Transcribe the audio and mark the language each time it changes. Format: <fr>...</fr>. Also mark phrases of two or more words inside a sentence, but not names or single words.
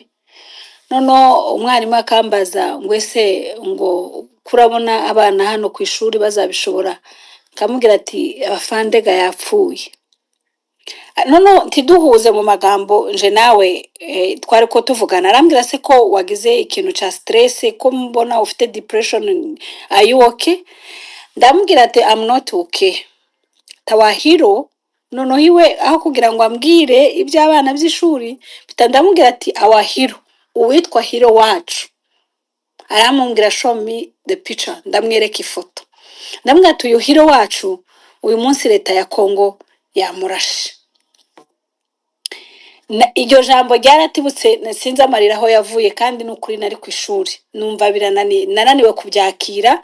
<rw>Noneho umwarimu akambaza ngo ese ngo kurabona abana hano ku ishuri bazabishobora? Kamubwira ati afandega yapfuye. Noneho ntiduhuze mu magambo, nje nawe twari ko tuvugana. Arambwira se ko wagize ikintu cha stress, ko mbona ufite depression,</rw> <en>are you okay?</en> <rw>Ndamubwira ati</rw> <en>I'm not okay.</en> <rw>Tawahiro noneho iwe aho kugira ngo ambwire iby'abana by'ishuri, ndamubwira ati awahiro, uwitwa hero wacu.</rw> <en>Aramubwira show me the picture,</en> <rw>ndamwereka ifoto. Ndamubwira ati uyu hero wacu uyu munsi leta ya Kongo yamurashe. Iryo jambo ryaratibutse, sinzi amarira aho yavuye, kandi n'ukuri nari ku ishuri numva nananiwe kubyakira.</rw>